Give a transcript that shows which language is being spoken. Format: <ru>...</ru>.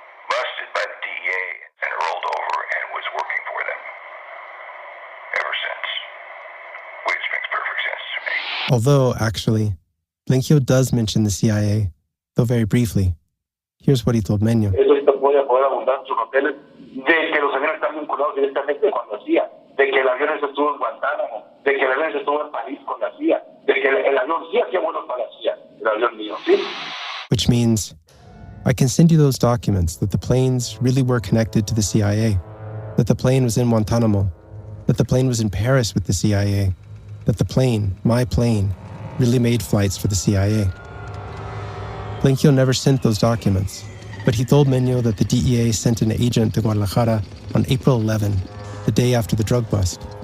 <en>busted by the DEA and rolled over and was working for them ever since, which makes perfect sense to me. Although, actually, Blenchio does mention the CIA, though very briefly. Here's what he told Menyo.</en> <es>Eso puede abundar sus papeles de que los aviones están vinculados directamente con la CIA, de que el avión estuvo en Guantánamo, de que el avión estuvo en París con la CIA, de que el avión sí hacía vuelos para la CIA, el avión mío, ¿sí?</es> <en>Which means, I can send you those documents that the planes really were connected to the CIA, that the plane was in Guantanamo, that the plane was in Paris with the CIA, that the plane, my plane, really made flights for the CIA. Blenchio never sent those documents, but he told Menyo that the DEA sent an agent to Guadalajara on April 11, the day after the drug bust.</en>